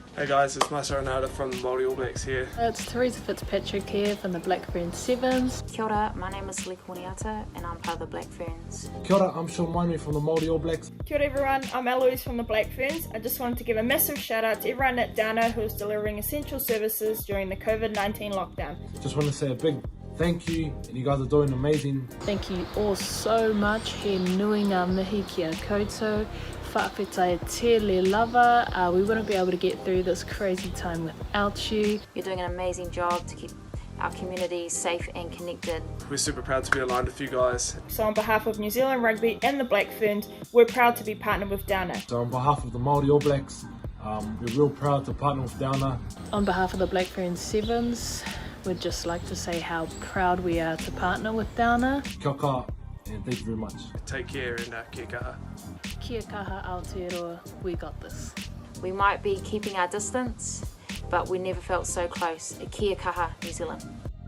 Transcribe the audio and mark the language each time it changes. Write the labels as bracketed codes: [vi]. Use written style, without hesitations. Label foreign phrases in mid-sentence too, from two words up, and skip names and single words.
[en] Hey guys, it's Master Ronaldo from the Māori All Blacks here. It's Teresa Fitzpatrick here from the Black Ferns Sevens. [mi] Kia ora, [en] my name is Lee Korniata and I'm part of the Black Ferns. [mi] Kia ora, [en] I'm Sean Waimea from the Māori All Blacks. [mi] Kia ora [en] everyone, I'm Eloise from the Black Ferns. I just wanted to give a massive shout out to everyone at Downer who is delivering essential services during the COVID-19 lockdown. Just want to say a big thank you, and you guys are doing amazing. Thank you all so much. [mi] He nui ngā mihi kia koutou. [sm] Whawhetai te le lava. [en] We wouldn't be able to get through this crazy time without you. You're doing an amazing job to keep our community safe and connected. We're super proud to be aligned with you guys. So on behalf of New Zealand Rugby and the Black Ferns, we're proud to be partnered with Downer. So on behalf of the Māori All Blacks, we're real proud to partner with Downer. On behalf of the Black Ferns Sevens, we'd just like to say how proud we are to partner with Downer. [mi] Kia kaha, [en] and thank you very much. Take care and [mi] kia kaha. Kia kaha Aotearoa, [en] we got this. We might be keeping our distance, but we never felt so close. [mi] Kia kaha, [en] New Zealand.